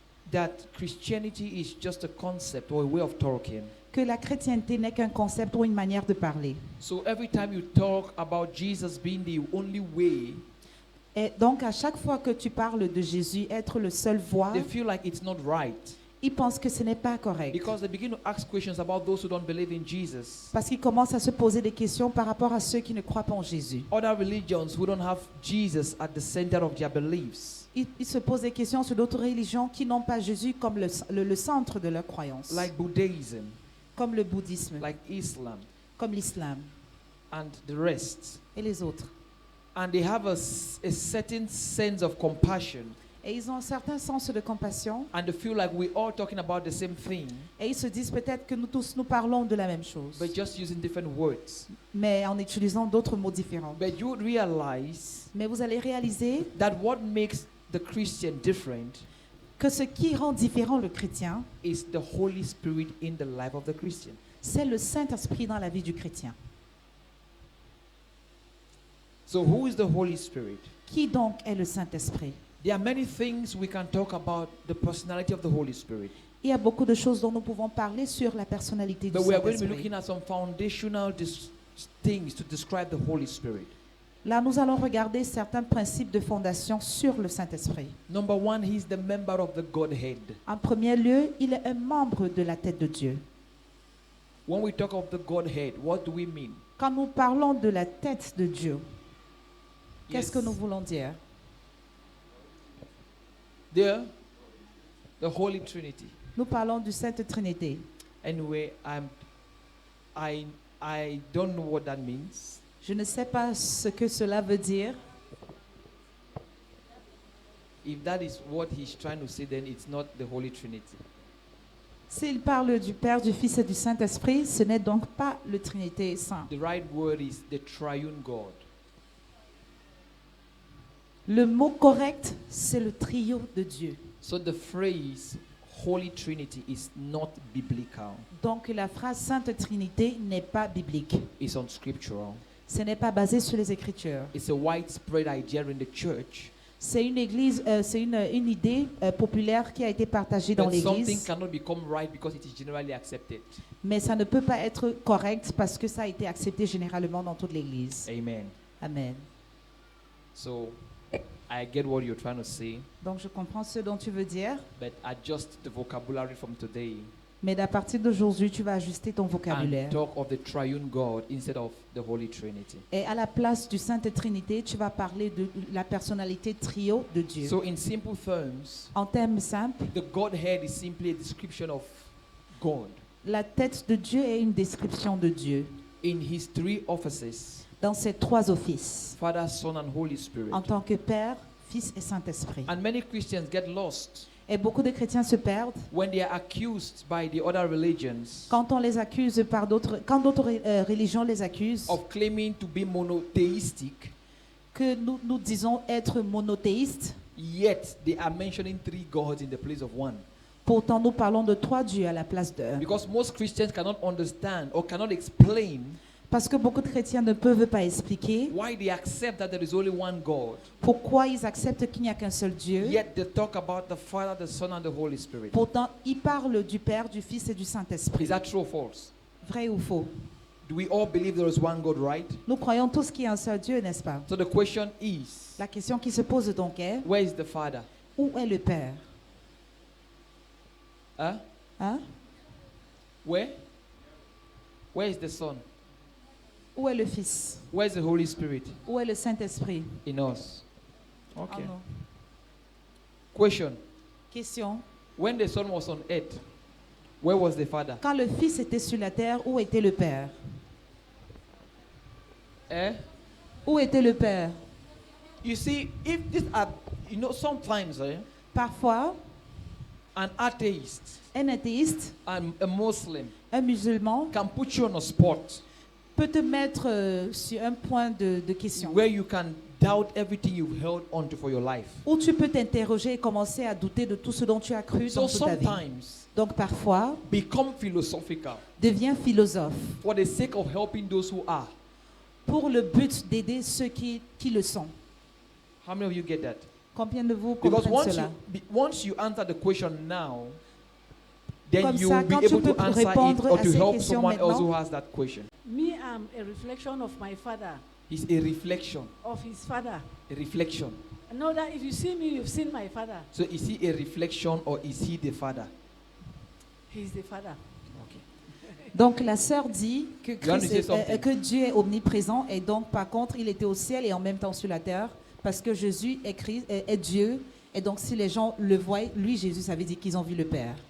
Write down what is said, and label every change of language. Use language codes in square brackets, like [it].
[en] that Christianity is just a concept or a way of talking. [fr] que la chrétienté n'est qu'un concept ou une manière de parler. [en] So every time you talk about Jesus being the only way, [fr] Et donc, à chaque fois que tu parles de Jésus être le seul voie, [en] they feel like it's not right [fr] ils pensent que ce n'est pas correct. [en] because they begin to ask questions about those who don't believe in Jesus. [fr] Parce qu'ils commencent à se poser des questions par rapport à ceux qui ne croient pas en Jésus. [en] Other religions who don't have Jesus at the center of their beliefs, [fr] Ils se posent des questions sur d'autres religions qui n'ont pas Jésus comme le centre de leur croyance. [en] like Buddhism, [fr] Comme le bouddhisme, [en] like Islam, [fr] comme l'islam [en] and the rest. [fr] et les autres. [en] And they have a certain sense of compassion, [fr] Et ils ont un certain sens de compassion. [en] and they feel like we're all talking about the same thing, [fr] Et ils se disent peut-être que nous tous, nous parlons de la même chose. [en] but just using different words. [fr] Mais en utilisant d'autres mots différents. [en] But you would realize [fr] Mais vous allez réaliser [en] that what makes the Christian different [fr] que ce qui rend différent le chrétien, [en] is the Holy Spirit in the life of the Christian. [fr] c'est le Saint-Esprit dans la vie du chrétien. [en] So who is the Holy Spirit? [fr] Qui donc est le Saint-Esprit? [en] There are many things we can talk about the personality of the Holy Spirit. [fr] Il y a beaucoup de choses dont nous pouvons parler sur la personnalité du [en] But we are going to be [fr] Saint-Esprit. [en] looking at some foundational things to describe the Holy Spirit. [fr] Là, nous allons regarder certains principes de fondation sur le Saint-Esprit. [en] Number one, he is the member of the Godhead. [fr] En premier lieu, il est un membre de la tête de Dieu. [en] When we talk of the Godhead, what do we mean? [fr] Quand nous parlons de la tête de Dieu, qu'est-ce [en] Yes. [fr] que nous voulons dire? [en] There, the Holy Trinity. [fr] Nous parlons du Sainte Trinité. [en] Anyway, I don't know what that means. [fr] Je ne sais pas ce que cela veut dire. [en] If that is what he's trying to say, then it's not the Holy Trinity. [fr] S'il parle du Père, du Fils et du Saint-Esprit, ce n'est donc pas le Trinité Saint. [en] The right word is the triune God. [fr] Le mot correct, c'est le trio de Dieu. [en] So the phrase Holy Trinity is not biblical. [fr] Donc la phrase Sainte Trinité n'est pas biblique. [en] It's unscriptural. [fr] Ce n'est pas basé sur les Écritures. [en] It's a widespread idea in the church. [fr] C'est une idée populaire qui a été partagée dans [en] But something [fr] l'Église, [en] cannot become right because it is generally accepted. [fr] mais ça ne peut pas être correct parce que ça a été accepté généralement dans toute l'Église. [en] Amen. [fr] Amen. [en] So I get what you're trying to say, [fr] Donc je comprends ce dont tu veux dire, [en] but adjust the vocabulary from today [fr] mais à partir d'aujourd'hui, tu vas ajuster ton [en] and [fr] vocabulaire. [en] talk of the triune God instead of the Holy Trinity. [fr] Et à la place du Sainte Trinité, tu vas parler de la personnalité trio de Dieu. [en] So in simple terms, [fr] En termes simples, [en] the Godhead is simply a description of God [fr] la tête de Dieu est une description de Dieu. [en] in his three offices [fr] dans ces trois offices, [en] Father, Son, and Holy Spirit. [fr] en tant que Père, Fils et Saint-Esprit. [en] And many Christians get lost [fr] Et beaucoup de chrétiens se perdent [en] when they are accused by the other religions [fr] quand on les accuse quand d'autres religions les accusent, [en] of claiming to be monotheistic, [fr] que nous disons être monothéistes. [en] yet they are mentioning 3 gods in the place of one. [fr] Pourtant, nous parlons de 3 dieux à la place d'un. [en] Because most Christians cannot understand or cannot explain [fr] Parce que beaucoup de chrétiens ne peuvent pas expliquer [en] why they accept that there is only one God, [fr] pourquoi ils acceptent qu'il n'y a qu'un seul Dieu. [en] yet they talk about the Father, the Son, and the Holy Spirit. [fr] Pourtant, ils parlent du Père, du Fils et du Saint-Esprit. [en] Is that true or false? [fr] Vrai ou faux? [en] Do we all believe there is one God, right? [fr] Nous croyons tous qu'il y a un seul Dieu, n'est-ce pas? [en] So the question is, [fr] La question qui se pose donc est, [en] where is the Father? [fr] où est le Père? [en] Huh? [fr] Hein? [en] Where? Where is the Son? [fr] Où est le Fils? [en] Where is the Holy Spirit? [fr] Où est le Saint-Esprit? [en] In us. Okay. [fr] En nous. [en] Question. [fr] Question. [en] When the Son was on earth, where was the Father? [fr] Quand le Fils était sur la terre, où était le Père? [en] Eh? [fr] Où était le Père? [en] You see, if these are, sometimes [fr] Parfois, [en] an atheist [fr] un athéiste, [en] and a Muslim [fr] un musulman, [en] can put you on a spot [fr] peut te mettre sur un point de question [en] where you can doubt everything you've held onto for your life. [fr] où tu peux t'interroger et commencer à douter de tout ce dont tu as cru [en] So [fr] dans toute ta vie. [en] sometimes [fr] Donc parfois, [en] become philosophical [fr] deviens philosophe [en] for the sake of helping those who are. [fr] pour le but d'aider ceux qui le sont. [en] How many of you get that? [fr] Combien de vous [en] Because [fr] comprennent cela? [en] once you answer the question now, then [fr] Comme [en] you [fr] ça, [en] will be [fr] quand tu [en] able to [fr] peux [en] answer it [fr] répondre [en] or [fr] à [en] to [fr] ces [en] help [fr] questions [en] someone else who [fr] maintenant. [en] has that question. Me, I'm a reflection of my father, It's a reflection. of his father. A reflection. I know that if you see me, you've seen my father. So is he a reflection or is he the Father? He's the father. Okay. [fr] Donc la sœur dit que, [en] You want to say something? [fr] que Dieu est omniprésent et donc par contre il était au ciel et en même temps sur la terre parce que Jésus est Dieu et donc si les gens le voient, lui Jésus, ça veut dire qu'ils ont vu le Père.